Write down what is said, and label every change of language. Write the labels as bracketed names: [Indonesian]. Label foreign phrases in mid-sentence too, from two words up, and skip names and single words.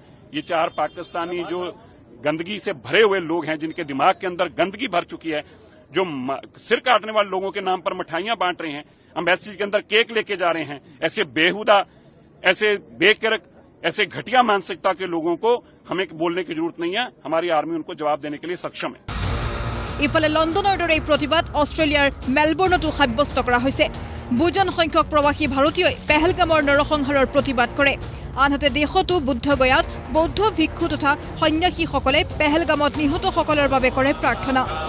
[Hindi] ये 4 पाकिस्तानी जो गंदगी से भरे हुए लोग हैं जिनके दिमाग के अंदर गंदगी भर चुकी है, जो सिर काटने वाले लोगों के नाम पर मिठाइयां बांट रहे हैं, एम्बेसी के अंदर केक लेके जा रहे हैं, ऐसे बेहुदा, ऐसे बेकरक, ऐसे घटिया मानसिकता के लोगों को हमें बोलने की जरूरत नहीं है। हमारी आर्मी उनको जवाब देने के लिए सक्षम है। [Assamese] ইফালে লণ্ডনৰ দৰে এই প্ৰতিবাদ অষ্ট্ৰেলিয়াৰ মেলবৰ্ণতো সাব্যস্ত কৰা হৈছে। বুজন সংখ্যক প্ৰবাসী ভাৰতীয়ই পেহেলগামৰ নৰসংহাৰৰ প্ৰতিবাদ কৰে। আনহাতে দেশতো বুদ্ধগয়াত বৌদ্ধ ভিক্ষু তথা সন্ন্যাসীসকলে পেহেলগামত নিহতসকলৰ বাবে কৰে প্ৰাৰ্থনা।